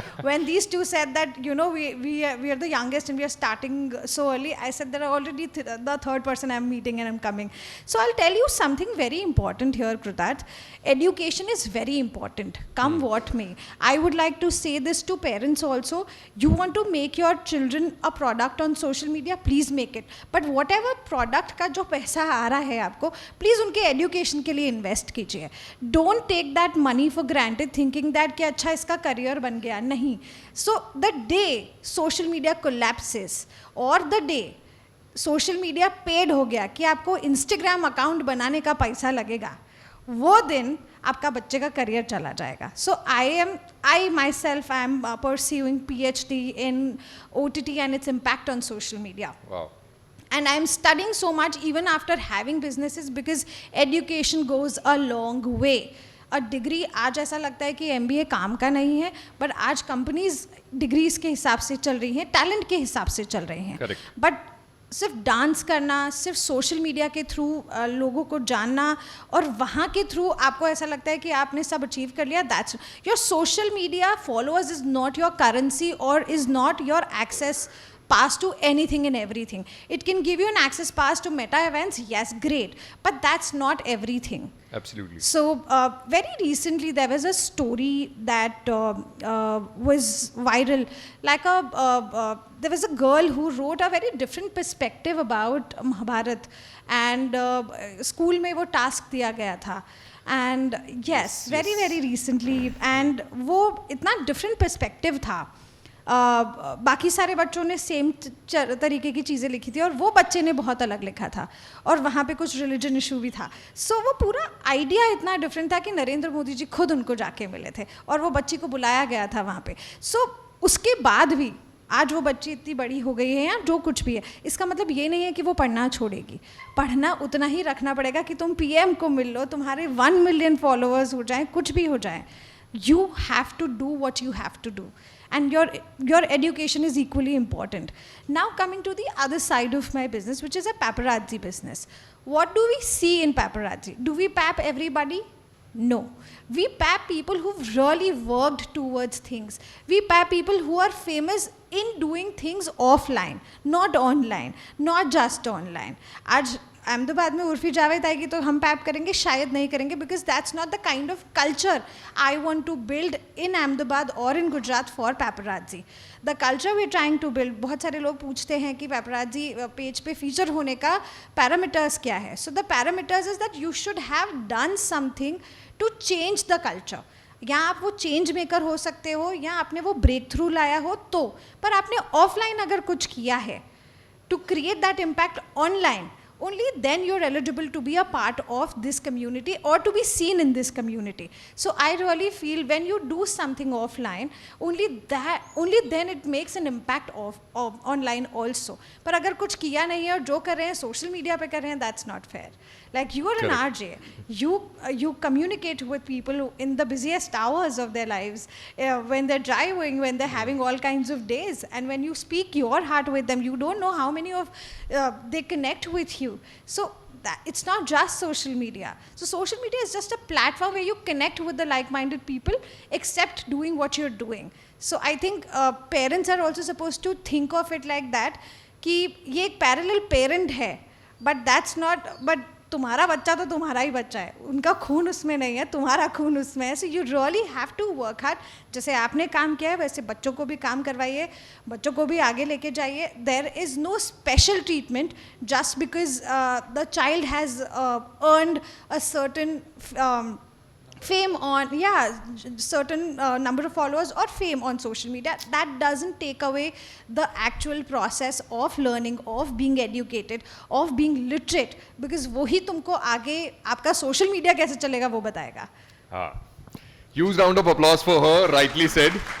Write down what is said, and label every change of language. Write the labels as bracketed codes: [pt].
[en] When these two said that we are the youngest and we are starting so early, I said there are already the third person I'm meeting and I'm coming. So I'll tell you something very important here, Krutarth. Education is very important, come what may. I would like to say this to parents also. You want to make your children a product on social media, please make it. But whatever product [hi] का जो पैसा आ रहा है आपको, please उनके education के लिए invest कीजिए. [en] Don't take that money for granted thinking that [hi] कि अच्छा इसका career बन गया, नहीं. [en] So the day social media collapses or the day social media paid [hi] हो गया कि आपको Instagram account बनाने का पैसा लगेगा, वो दिन आपका बच्चे का करियर चला जाएगा. [en] So I myself I am pursuing PhD in OTT and its impact on social media. Wow. And I'm studying so much even after having businesses because education goes a long way. A degree, [hi] आज ऐसा लगता है कि MBA काम का नहीं है, but आज कंपनीज डिग्रीज के हिसाब से चल रही हैं, टैलेंट के हिसाब से चल रही हैं. [en] Correct. [hi] बट सिर्फ डांस करना, सिर्फ सोशल मीडिया के थ्रू लोगों को जानना और वहाँ के थ्रू आपको ऐसा लगता है कि आपने सब अचीव कर लिया, [en] That's your social media followers is not your currency और is not your access pass to anything and everything. It can give you an access pass to meta events, yes, great, but that's not everything. Absolutely. So very recently there was a story that was viral, like there was a girl who wrote a very different perspective about Mahabharat, and [hi] school में वो task दिया गया था, [en] and yes, very recently, and [hi] वो इतना different perspective था. बाकी सारे बच्चों ने सेम तरीके की चीज़ें लिखी थी और वो बच्चे ने बहुत अलग लिखा था और वहाँ पे कुछ रिलीजन इशू भी था. सो वो पूरा आइडिया इतना डिफरेंट था कि नरेंद्र मोदी जी खुद उनको जाके मिले थे और वो बच्ची को बुलाया गया था वहाँ पे. सो उसके बाद भी आज वो बच्ची इतनी बड़ी हो गई है या जो कुछ भी है, इसका मतलब ये नहीं है कि वो पढ़ना छोड़ेगी. पढ़ना उतना ही रखना पड़ेगा कि तुम PM को मिल लो, तुम्हारे 1 million फॉलोअर्स हो जाएं, कुछ भी हो जाए. [en] You have to do what you have to do. And your education is equally important. Now coming to the other side of my business, which is a paparazzi business. What do we see in paparazzi? Do we pap everybody? No. We pap people who've really worked towards things. We pap people who are famous in doing things offline, not online, not just online. [hi] आज अहमदाबाद में उर्फी जावेद आएगी तो हम pipe करेंगे? शायद नहीं करेंगे, [en] Because that's not the kind of culture I want to build in Ahmedabad और in Gujarat for paparazzi. The culture we trying to build. [hi] बहुत सारे लोग पूछते हैं कि पैपराजी पेज पे फीचर होने का पैरामीटर्स क्या है. [en] So the parameters is that you should have done something to change the culture. [hi] या आप वो चेंज मेकर हो सकते हो या आपने वो ब्रेक थ्रू लाया हो, तो पर आपने ऑफलाइन अगर कुछ किया है [en] To create that impact online, only then you're eligible to be a part of this community or to be seen in this community. So I really feel when you do something offline, only then it makes an impact of online also. [hi] पर अगर कुछ किया नहीं है और जो कर रहे हैं सोशल मीडिया पे कर रहे हैं, [en] that's not fair. Like you are an RJ, you communicate with people in the busiest hours of their lives, when they're driving, when they're having all kinds of days, and when you speak your heart with them, you don't know how many of they connect with you. So it's not just social media. So social media is just a platform where you connect with the like-minded people, except doing what you're doing. So I think parents are also supposed to think of it like that, [hi] कि ये एक parallel parent है, [en] but that's not, but [hi] तुम्हारा बच्चा तो तुम्हारा ही बच्चा है, उनका खून उसमें नहीं है, तुम्हारा खून उसमें है. [en] So you really have to work hard. [hi] जैसे आपने काम किया है वैसे बच्चों को भी काम करवाइए, बच्चों को भी आगे लेके जाइए. [en] There is no special treatment just because the child has earned a certain fame on, certain number of followers or fame on social media. That doesn't take away the actual process of learning, of being educated, of being literate, because [hi] वही तुमको आगे आपका social media कैसे चलेगा वो बताएगा. [en] हाँ, huge round of applause for her, rightly said.